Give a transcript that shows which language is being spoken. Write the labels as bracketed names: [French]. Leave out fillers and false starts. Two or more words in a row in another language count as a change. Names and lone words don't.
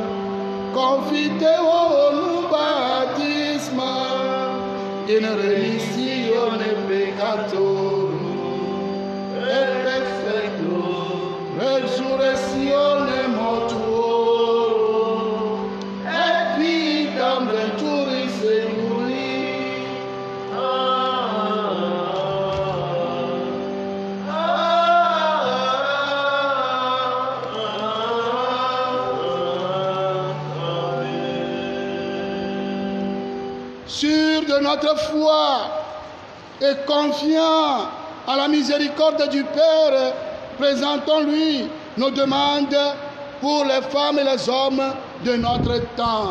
[Latin] confiteo baptisma in remissione peccatorum et perfecto resurrezione mortuorum et vitam venturis seculi. [French] Sûr de notre foi et confiant à la miséricorde du Père, présentons-lui nos demandes pour les femmes et les hommes de notre temps.